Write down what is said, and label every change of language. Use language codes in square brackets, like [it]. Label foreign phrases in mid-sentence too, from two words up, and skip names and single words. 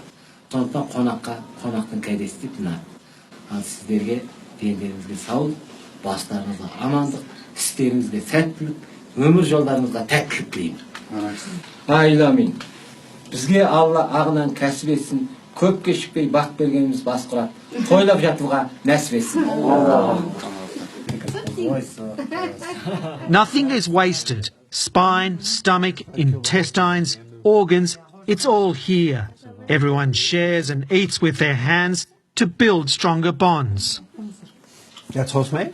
[kk] Сондықтан қонақтың кәдесі деп мына. Ал сіздерге дендеріңізге саулық, бастарыңызға амандық, істеріңізге сәттілік, өмір жолдарыңызға тәттілік тілеймін. Айламин. Бізге Алла ағынан кәсіп етсін, көп кешікпей бақ бергеніміз бас құрат. Тойлап жатуға нәсіп етсін. [en] Nothing is wasted. Spine, stomach, intestines, organs, it's all here. Everyone shares and eats with their hands to build stronger bonds. That's horse meat?